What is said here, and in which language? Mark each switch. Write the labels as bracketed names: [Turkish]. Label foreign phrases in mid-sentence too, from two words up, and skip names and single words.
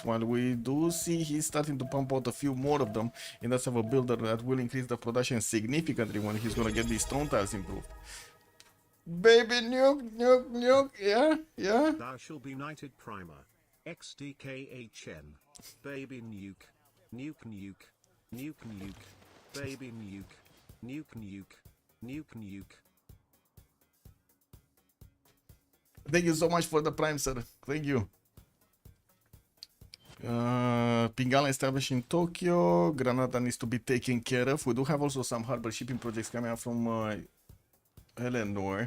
[English] While we do see he's starting to pump out a few more of them, and does have a builder that will increase the production significantly when he's gonna get these stone tiles improved. Baby nuke, nuke, nuke, yeah, yeah. Thou shall be knighted primer. XDKHN. Baby nuke. Nuke nuke. Nuke nuke. Baby nuke. Nuke nuke. Nuke nuke. Thank you so much for the prime, sir. Thank you. Pingala established in Tokyo. Granada needs to be taken care of. We do have also some harbor shipping projects coming out from Eleanor.